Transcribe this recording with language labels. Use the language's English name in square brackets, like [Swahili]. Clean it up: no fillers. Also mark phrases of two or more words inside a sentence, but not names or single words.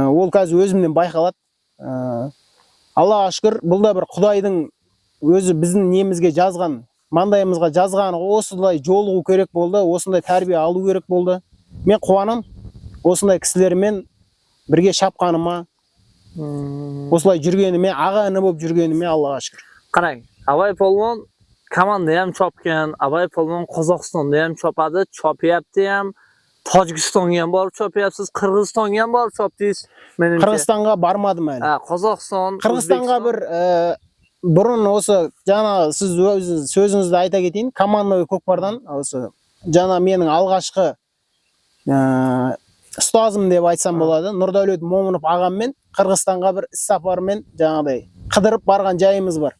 [Kazakh] Ол қазір өзімнен байқалады. Аллаға шүкір, бұл да бір Құдайдың өзі біздің немізге жазған, маңдайымызға жазған, осындай жолығу керек болды, осындай тәрбие алу керек болды. Мен қуанам осындай кісілермен бірге шапқаныма, осылай жүргеніме, аға іні болып жүргеніме Аллаға шүкір. [Uzbek] Qarang, Abay polvon komanda ham chopgan, Abay polvon Qozog'istonda ham chopadi, chopyapti ham, Tojikistonga ham borib chopyapsiz, Qirg'izistonga ham borib chopdingiz. Menimcha. Qirg'izistonga barmadim әлі. Qozog'iston, [Kazakh] Qirg'izistonga bir бұрын осы жаңа сіз сөзіңізді айта кетейін, командный көкпардан осы жаңа менің алғашқы ұстазым деп айтсам болады, Нұрдәулет Момынов ағаммен Қырғызстанға бір іс-сапармен жаңағыдай қыдырып барған жайымыз бар.